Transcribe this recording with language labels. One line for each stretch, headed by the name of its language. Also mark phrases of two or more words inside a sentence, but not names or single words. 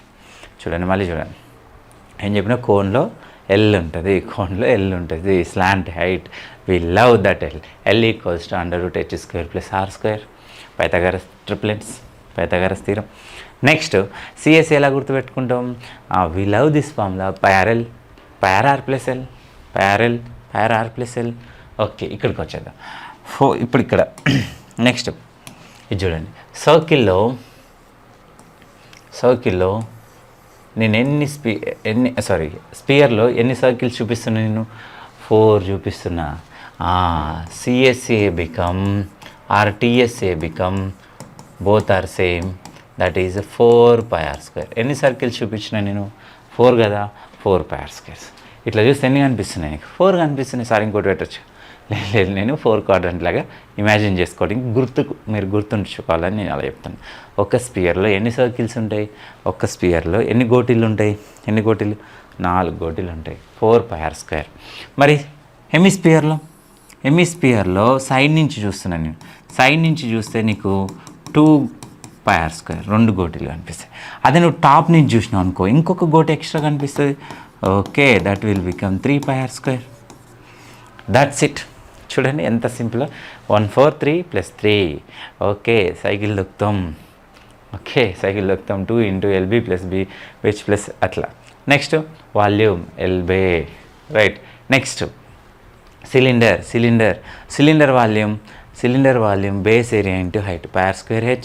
Telugu: చూడండి, మళ్ళీ చూడండి. ఏం చెప్పిన? కోన్లో ఎల్ ఉంటుంది,
English: slant height. we love that L equals to √h² plus r². Pythagoras theorem. next CSA
Telugu: ఎలా గుర్తుపెట్టుకుంటాం?
English: we love this formula. πrl r+l, πrl r+l.
Telugu: ఓకే, ఇక్కడికి వచ్చేద్దాం. ఇప్పుడు ఇక్కడ నెక్స్ట్ ఇది చూడండి. సర్కిల్లో నేను స్పియర్లో ఎన్ని సర్కిల్స్ చూపిస్తున్నా? నేను 4 చూపిస్తున్నా.
English: CSA become or TSA become both are same, that is 4πr².
Telugu: ఎన్ని సర్కిల్స్ చూపించిన నేను? 4 కదా, 4πr². ఇట్లా చూస్తే ఎన్ని కనిపిస్తున్నాయి నీకు? 4 కనిపిస్తున్నాయి. సార్ ఇంకోటి పెట్టచ్చు. లేదు, నేను 4 క్వాడ్రంట్ లాగా ఇమాజిన్ చేసుకోవడానికి మీరు గుర్తుంచుకోవాలని నేను అలా చెప్తాను. ఒక స్పియర్లో ఎన్ని సర్కిల్స్ ఉంటాయి? ఒక స్పియర్లో ఎన్ని గోటీలు ఉంటాయి? 4 గోటీలు ఉంటాయి. 4πr². మరి హెమిస్పియర్లో సైడ్ నుంచి చూస్తున్నాను నేను. సైడ్ నుంచి చూస్తే నీకు 2πr², 2 గోటీలు కనిపిస్తాయి. అదే నువ్వు టాప్ నుంచి చూసినావు అనుకో, ఇంకొక గోటి ఎక్స్ట్రా కనిపిస్తుంది, ఓకే,
English: that will become 3 pi r square. that's it.
Telugu: చూడండి ఎంత సింపుల్. 1 4 3 + 3. ఓకే, సైకిల్ దొక్కుతాం. ఓకే, సైకిల్ దొక్కుతాం 2 × LB + B
English: which plus
Telugu: అట్లా.
English: next volume
Telugu: LB, రైట్.
English: next cylinder volume base area into height pi r square h.